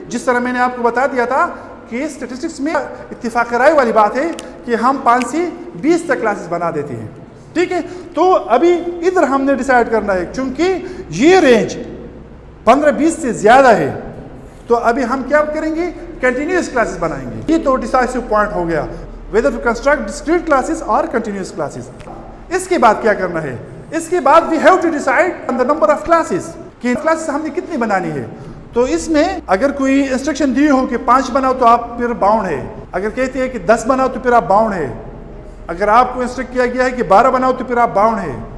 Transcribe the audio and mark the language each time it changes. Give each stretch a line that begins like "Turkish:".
Urdu: جس طرح میں نے آپ کو بتا دیا تھا کہ اسٹیٹسٹکس میں اتفاق رائے والی بات ہے کہ ہم 5 سے 20 تک کلاسز بنا دیتے ہیں. ٹھیک ہے, تو ابھی ادھر ہم نے ڈیسائیڈ کرنا ہے, چونکہ یہ رینج 15-20 سے زیادہ ہے, تو ابھی ہم کیا کریں گے؟ کنٹینیوس کلاسز بنائیں گے. یہ تو ڈیسائسو پوائنٹ ہو گیا,
English: whether to construct discrete classes or continuous classes.
Urdu: اس کے بعد کیا کرنا ہے؟ اس کے بعد
English: we have to decide on the number of classes,
Urdu: کہ کلاسز ہم نے کتنی بنانی ہے. تو اس میں اگر کوئی انسٹرکشن دی ہو کہ 5 بناؤ تو آپ پھر باؤنڈ ہے, اگر کہتے ہیں کہ 10 بناؤ تو پھر آپ باؤنڈ ہے, اگر آپ کو انسٹرکٹ کیا گیا ہے کہ 12 بناؤ تو پھر آپ باؤنڈ ہے.